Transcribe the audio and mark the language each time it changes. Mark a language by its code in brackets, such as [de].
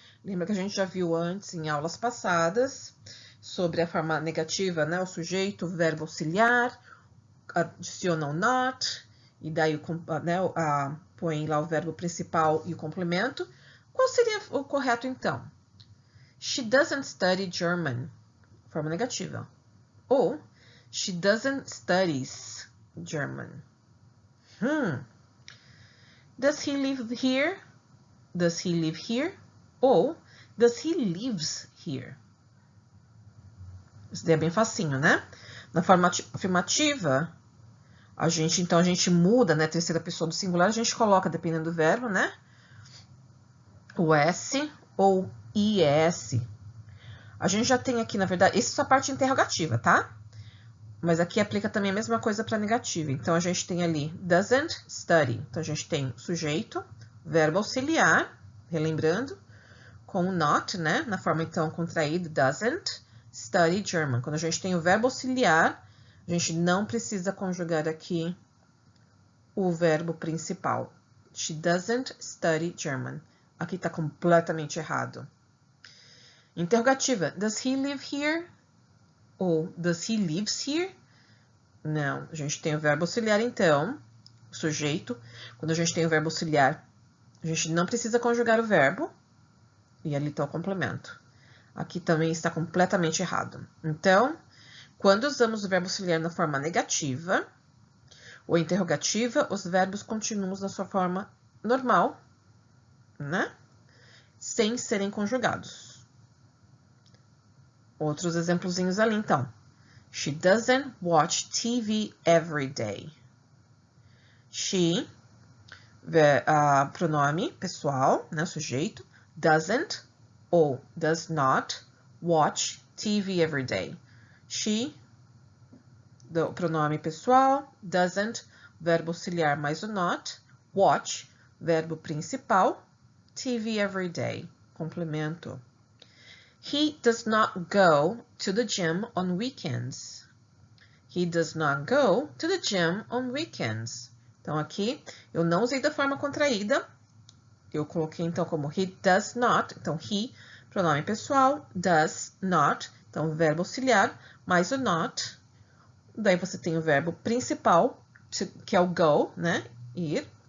[pt] Lembra que a gente já viu antes, em aulas passadas, sobre a forma negativa, né? O sujeito, o verbo auxiliar, adiciona o not, e daí né, põe lá o verbo principal e o complemento. Qual seria o correto, então? [en] She doesn't study German. [pt] Forma negativa. [en] Ou, she doesn't studies German. Does he live here? Does he live here? Ou, does he lives here? [pt] Isso daí é bem facinho, né? Na forma afirmativa, a gente muda, né? Terceira pessoa do singular, a gente coloca, dependendo do verbo, né? O S ou IS. A gente já tem aqui, na verdade, isso é só a parte interrogativa, tá? Mas aqui aplica também a mesma coisa para negativa. Então, a gente tem ali doesn't study. Então, a gente tem sujeito, verbo auxiliar, relembrando, com o not, né? Na forma, então, contraída, doesn't study German. Quando a gente tem o verbo auxiliar, a gente não precisa conjugar aqui o verbo principal. [en] She doesn't study German. [pt] Aqui está completamente errado. Interrogativa. [en] Does he live here? Ou does he lives here? Não. [pt] A gente tem o verbo auxiliar, então, sujeito. Quando a gente tem o verbo auxiliar, a gente não precisa conjugar o verbo. E ali está o complemento. Aqui também está completamente errado. Então, quando usamos o verbo auxiliar na forma negativa ou interrogativa, os verbos continuam na sua forma normal, né? Sem serem conjugados. Outros exemplozinhos ali, então. [en] She doesn't watch TV every day. She, [pt] pronome pessoal, né, sujeito, [en] doesn't ou does not watch TV every day. [pt] She, do pronome pessoal, doesn't, verbo auxiliar mais o not, watch, verbo principal, [en] TV every day, [pt] complemento. [en] He does not go to the gym on weekends. He does not go to the gym on weekends. [pt] Então, aqui, eu não usei da forma contraída. Eu coloquei, então, como [en] he does not. [pt] Então, [en] he, pronome pessoal, does not. [pt] Então, verbo auxiliar, mais o not. Daí, você tem o verbo principal, que é o go, né? Ir.